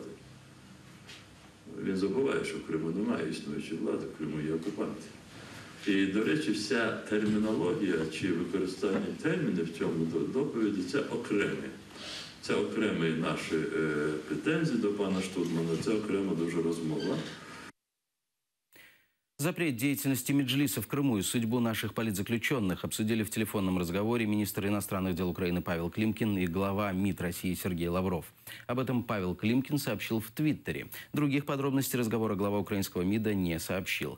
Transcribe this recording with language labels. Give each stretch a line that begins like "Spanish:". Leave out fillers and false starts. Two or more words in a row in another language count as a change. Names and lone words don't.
Ukrainian: Він забуває, що в Криму немає існуючої влади, в Криму є окупанти. І, до речі, вся термінологія чи використання термінів в цьому доповіді – це окреме. Це окремі наші претензії до пана Штудмана, це окрема дуже розмова.
Russian: Запрет деятельности Меджлиса в Крыму и судьбу наших политзаключенных обсудили в телефонном разговоре министр иностранных дел Украины Павел Климкин и глава МИД России Сергей Лавров. Об этом Павел Климкин сообщил в Твиттере. Других подробностей разговора глава украинского МИДа не сообщил.